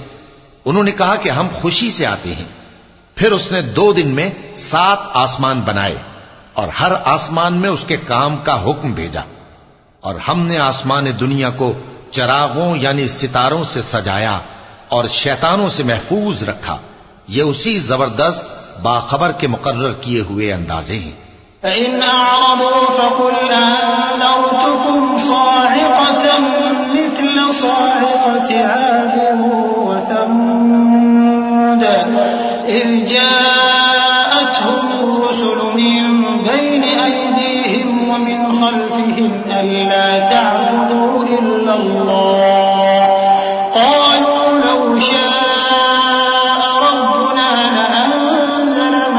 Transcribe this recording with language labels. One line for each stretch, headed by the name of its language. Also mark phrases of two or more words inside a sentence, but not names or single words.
Hindi: उन्होंने कहा कि हम खुशी से आते हैं। फिर उसने 2 दिन में 7 आसमान बनाए और हर आसमान में उसके काम का हुक्म भेजा, और हमने आसमान दुनिया को चरागों यानी सितारों से सजाया और शैतानों से महफूज रखा। ये उसी जबरदस्त बाखबर के मुकर्रर किए हुए अंदाजे हैं।
Arabic: فإن أعرضوا فقل أنذرتكم صاعقة مثل صاعقة عاد وثمود إذ جاءت فأخذتهم الرسل من بين أيديهم ومن خلفهم ألا تعبدوا إلا الله قالوا لو شاء ربنا لأنزل